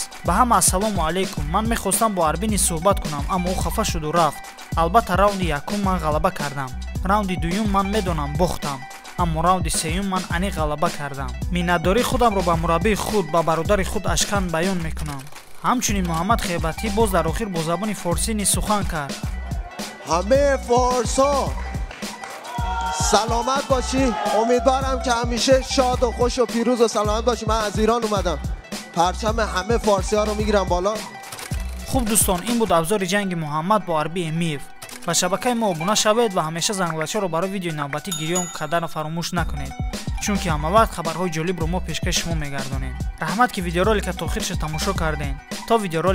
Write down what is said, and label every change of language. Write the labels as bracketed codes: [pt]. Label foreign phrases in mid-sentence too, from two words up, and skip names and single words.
[tg] ба ҳама ассалому алайкум. ман мехостам бо Арби низ суҳбат кунам, аммо ӯ хафа шуду рафт. албатта раунди якум ман ғалаба кардам. раунди дуюм ман медонам бохтам, аммо раунди сеюм ман аниқ ғалаба кардам. миннатдории худамро ба мураббии худ, ба бародари худ Ашкан баён мекунам. ҳамчунин Муҳаммад Хейбатӣ боз дар охир бо забони форсӣ низ сухан кард. [fa] همه فارسا سلامت باشی. امیدوارم که همیشه شاد و خوش و پیروز و سلامت باشی. من از ایران اومدم، پرچم همه فارسی ها رو میگیرم بالا. [tg] хуб дӯстон, ин буд абзори ҷанги Муҳаммад бо Арби Эмиев. ба шабакаи мо обуна шавед ва ҳамеша зангулачаро барои видеои навбатӣ гирён карданро фаромӯш накунед, чунки ҳамавақт хабарҳои ҷолибро мо пешкаши шумо мегардонем. раҳмат, ки видеоролика то охирша тамошо кардем.